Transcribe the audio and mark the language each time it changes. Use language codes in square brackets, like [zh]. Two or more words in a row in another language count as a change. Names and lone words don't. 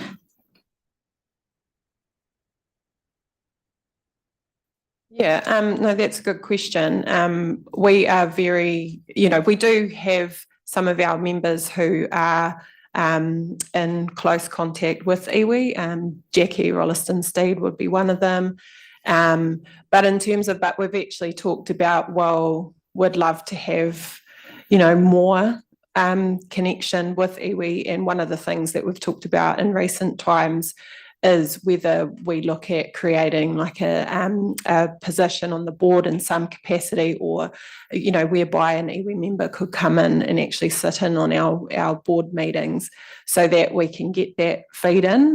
[en] Yeah, no, that's a good question. We are very, we do have some of our members who are in close contact with iwi. Jackie Rolleston-Steed would be one of them. But in terms of, we've actually talked about, well, we'd love to have, more connection with iwi. And one of the things that we've talked about in recent times is whether we look at creating like a position on the board in some capacity, or, whereby an iwi member could come in and actually sit in on our board meetings so that we can get that feed in.